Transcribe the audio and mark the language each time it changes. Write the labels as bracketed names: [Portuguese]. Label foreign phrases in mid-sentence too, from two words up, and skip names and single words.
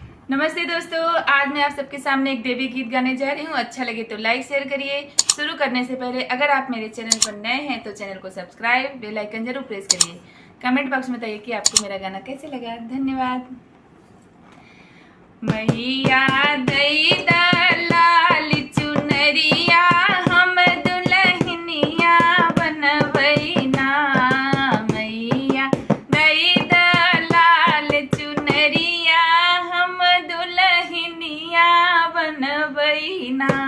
[Hindi] नमस्ते दोस्तों, आज मैं आप सबके सामने एक देवी गीत गाने जा रही हूँ। अच्छा लगे तो [English] like share [Hindi] करिए। शुरू करने से पहले अगर आप मेरे चैनल पर नए हैं तो चैनल को सब्सक्राइब, [English] bell icon [Hindi] जरूर प्रेस करिए। [English] comment box [Hindi] में बताइए कि आपको मेरा गाना कैसे लगा। धन्यवाद। [Bundeli] मैया दई लाल चुनरिया हम दुल्हनिया बनवैना। मैया दई लाल चुनरिया हम दुल्हनिया बनवैना।